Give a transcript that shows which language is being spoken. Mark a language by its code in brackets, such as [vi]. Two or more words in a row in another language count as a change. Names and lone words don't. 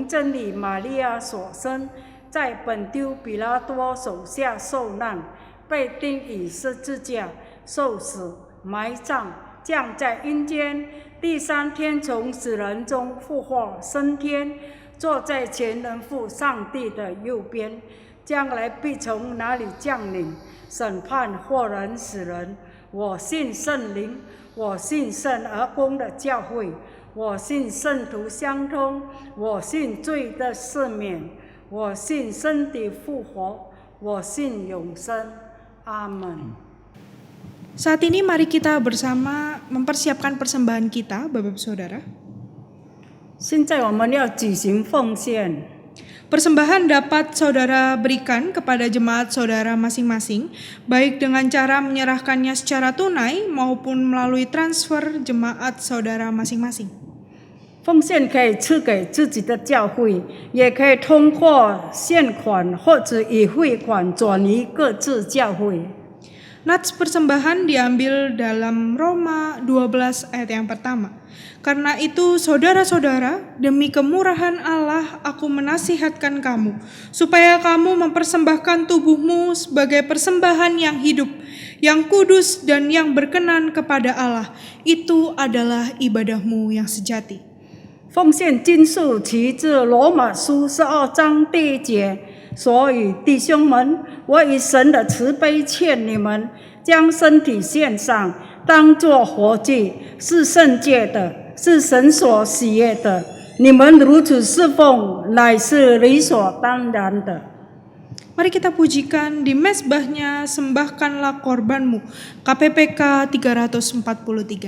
[zh] 真理玛利亚所生，在本丢彼拉多手下受难，被钉以十字架，受死，埋葬，降在阴间，第三天从死人中复活升天，坐在全能父上帝的右边，将来必从哪里降临，审判活人死人。我信圣灵，我信圣而公的教会，我信圣徒相通，我信罪的赦免， 我信身体复活，我信永生。阿门。 [id] Saat ini mari kita bersama mempersiapkan persembahan kita, Bapak Saudara. [zh] 现在我们要举行奉献。 [id] Persembahan dapat saudara berikan kepada jemaat saudara masing-masing, baik dengan cara menyerahkannya secara tunai maupun melalui transfer jemaat saudara masing-masing. [zh] 奉献可以赐给自己的教会，也可以通过现款或者以汇款转移各自教会。 [id] Nats persembahan diambil dalam Roma 12 ayat yang pertama. Karena itu saudara-saudara, demi kemurahan Allah aku menasihatkan kamu, supaya kamu mempersembahkan tubuhmu sebagai persembahan yang hidup, yang kudus dan yang berkenan kepada Allah. Itu adalah ibadahmu yang sejati. [zh] 奉献经数起自罗马书12章第1节，所以弟兄们，我以神的慈悲劝你们，将身体献上，当作活祭，是圣洁的，是神所喜悦的。你们如此侍奉，乃是理所当然的。 [id] Mari kita pujikan di mezbahnya, sembahkanlah korbanmu. KPPK 343.